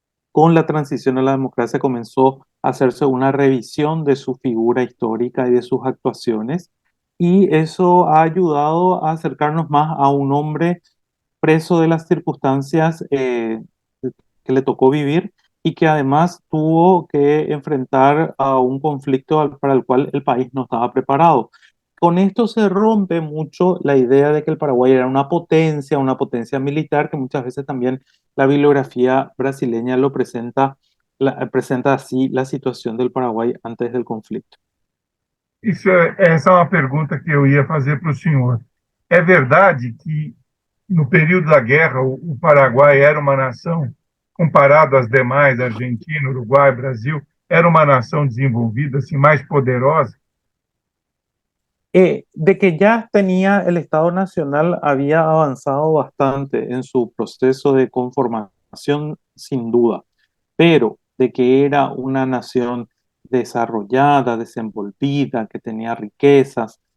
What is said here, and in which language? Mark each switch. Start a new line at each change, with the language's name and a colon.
Spanish: Con la transición a la democracia comenzó a hacerse una revisión de su figura histórica y de sus actuaciones, y eso ha ayudado a acercarnos más a un hombre preso de las circunstancias que le tocó vivir y que además tuvo que enfrentar a un conflicto para el cual el país no estaba preparado. Con esto se rompe mucho la idea de que el Paraguay era una potencia militar, que muchas veces también la bibliografía brasileña lo presenta así la situación del Paraguay antes del conflicto.
Portuguese: Essa é uma pergunta que eu ia fazer para o senhor. É verdade que, no período da guerra, o Paraguai era uma nação, comparado às demais, Argentina, Uruguai, Brasil, era uma nação desenvolvida, assim, mais poderosa?
Spanish: De que ya tenía el Estado Nacional, había avanzado bastante en su proceso de conformación, sin duda, pero de que era una nación desarrollada, desenvolvida, que tenía riquezas.